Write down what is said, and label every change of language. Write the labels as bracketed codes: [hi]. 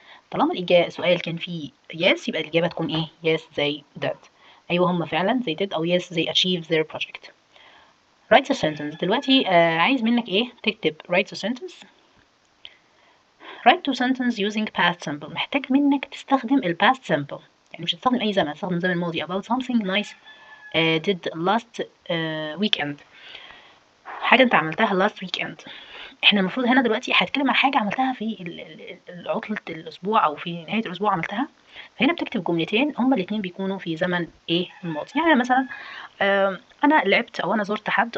[ar] طالما السؤال كان فيه yes يبقى الإجابة تكون ايه؟ [en] yes they did. [ar] أيوة هم فعلا [en] they did أو yes they achieved their project. write a sentence. [ar] دلوقتي عايز منك ايه؟ تكتب [en] write a sentence. write a sentence using past simple. [ar] محتاج منك تستخدم ال past simple، يعني مش هتستخدم أي زمن، هتستخدم زمن الماضي. [en] about something nice did last weekend. [ar] حاجة انت عملتها [en] last weekend. [ar] احنا المفروض هنا دلوقتي هتكلم عن حاجة عملتها في عطلة الأسبوع أو في نهاية الأسبوع عملتها. فهنا بتكتب جملتين هما الاتنين بيكونوا في زمن ايه؟ الماضي. يعني مثلا أنا لعبت أو أنا زرت حد.